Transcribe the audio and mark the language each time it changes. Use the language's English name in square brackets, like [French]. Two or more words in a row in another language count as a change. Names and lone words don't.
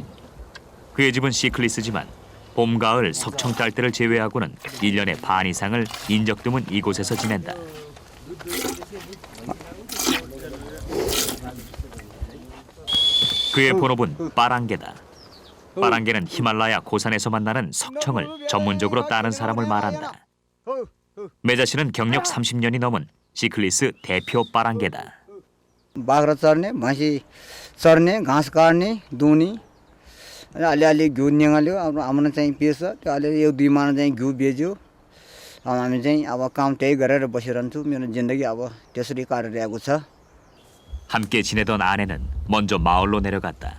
[Korean] 그의 집은 시클리스지만 봄, 가을, 석청 딸 때를 제외하고는 1년의 반 이상을 인적 드문 이곳에서 지낸다. 그의 본업은 빠랑개다. 빠랑개는 히말라야 고산에서 만나는 석청을 전문적으로 따는 사람을 말한다. 매자 씨는 경력 30년이 넘은 시클리스 대표 빠랑개다. [Nepali] बाख्रा चर्ने भैँसी चर्ने घाँस काट्ने दुनी अलिअलि घिउ निकाल्यो अब हाम्रो चाहिँ बेच्छ त्यो अलिअलि 1-2 माना चाहिँ घिउ बेच्यो अब हामी चाहिँ अब काम त्यही गरेर बसिरहन्छु मेरो जिन्दगी अब त्यसरी काटिरहेको छ. [Korean] 함께 지내던 아내는 먼저 마을로 내려갔다.